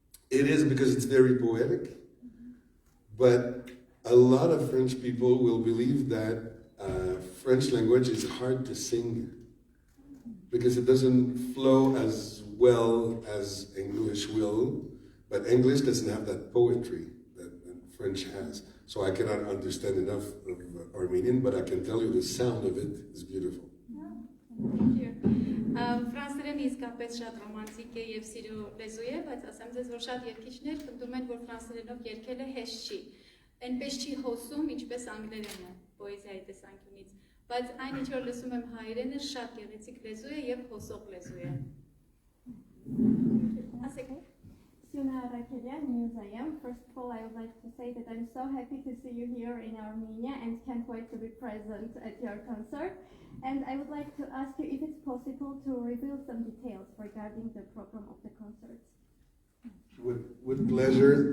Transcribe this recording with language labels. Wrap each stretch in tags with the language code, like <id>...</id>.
<en>It is because it's very poetic, but a lot of French people will believe that French language is hard to sing because it doesn't flow as well as English will, but English doesn't have that poetry that French has. So I cannot understand enough of Armenian, but I can tell you the sound of it is beautiful. Thank you.</en> <hy>Ֆրանսերեն իսկապես շատ ռոմանտիկ է եւ սիրո լեզու է, բայց ասեմ ձեզ, որ շատ երգիչներ պնդում են, որ ֆրանսերենով երգելը հեշտ չի։ Այնպես չի հոսում, ինչպես անգլերենը պոեզիայի տեսանկյունից, բայց այն ինչ որ լսում եմ հայերենը շատ գեղեցիկ լեզու է եւ հոսող լեզու է։ Ասեք։</hy> <en>Suna Rakelian, News I Am. First of all, I would like to say that I'm so happy to see you here in Armenia and can't wait to be present at your concert. And I would like to ask you if it's possible to reveal some details regarding the program of the concerts. With pleasure.</en>